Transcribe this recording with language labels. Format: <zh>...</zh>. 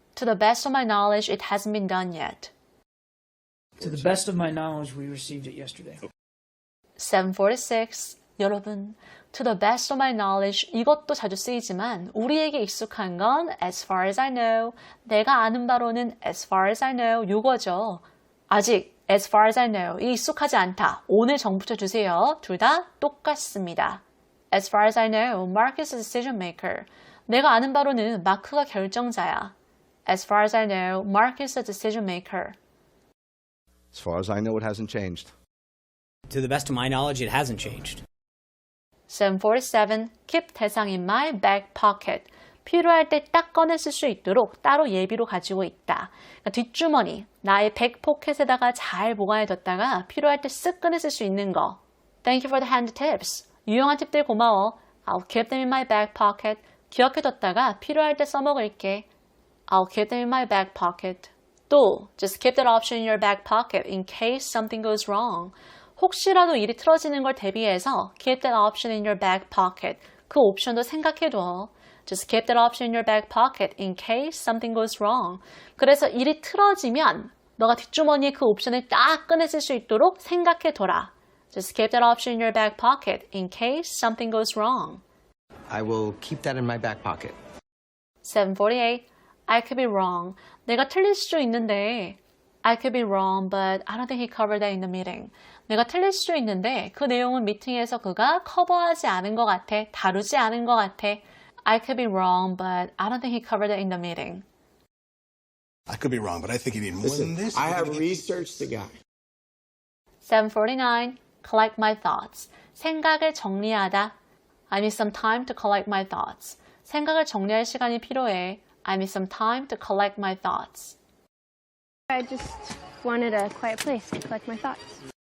<en>To the best of my knowledge, it hasn't been done yet. To the best of my knowledge, we received it yesterday. 7:46</en> <ko>여러분,</ko> <en>to the best of my knowledge</en> <ko>이것도 자주 쓰이지만 우리에게 익숙한 건</ko> <en>as far as I know,</en> <ko>내가 아는 바로는</ko> <en>as far as I know</en> <ko>요거죠. 아직</ko> <en>as far as I know</en> <ko>이 익숙하지 않다. 오늘 정 붙여주세요. 둘 다 똑같습니다.</ko> <en>As far as I know, Mark is a decision maker.</en> <ko>내가 아는 바로는 마크가 결정자야.</ko> <en>As far as I know, Mark is a decision maker. As far as I know, it hasn't changed. To the best of my knowledge, it hasn't changed. 7:47 Keep 대상 in my back pocket.</en> <ko>필요할 때 딱 꺼내 쓸 수 있도록 따로 예비로 가지고 있다. 그러니까 뒷주머니, 나의 백 포켓에다가 잘 보관해뒀다가 필요할 때 쓱 꺼내 쓸 수 있는 거.</ko> <en>Thank you for the hand tips.</en> <ko>유용한 팁들 고마워.</ko> <en>I'll keep them in my back pocket.</en> <ko>기억해뒀다가 필요할 때 써먹을게.</ko> <en>I'll keep them in my back pocket.</en> <ko>또,</ko> <en>just keep that option in your back pocket in case something goes wrong.</en> <ko>혹시라도 일이 틀어지는 걸 대비해서</ko> <en>keep that option in your back pocket.</en> <ko>그 옵션도 생각해둬.</ko> <en>Just keep that option in your back pocket in case something goes wrong.</en> <ko>그래서 일이 틀어지면 너가 뒷주머니에 그 옵션을 딱 꺼내 쓸 수 있도록 생각해둬라.</ko> <en>Just keep that option in your back pocket in case something goes wrong. I will keep that in my back pocket. 7:48 I could be wrong.</en> <ko>내가 틀릴 수도 있는데</ko> <en>I could be wrong, but I don't think he covered that in the meeting.</en> <ko>내가 틀릴 수도 있는데 그 내용은 미팅에서 그가 커버하지 않은 것 같아. 다루지 않은 것 같아.</ko> <en>I could be wrong, but I don't think he covered it in the meeting. I could be wrong, but I think you need more than this. I have researched the guy. 7:49 Collect my thoughts.</en> <ko>생각을 정리하다.</ko> <en>I need some time to collect my thoughts.</en> <ko>생각을 정리할 시간이 필요해.</ko> <en>I need some time to collect my thoughts. I just wanted a quiet place to collect my thoughts.</en>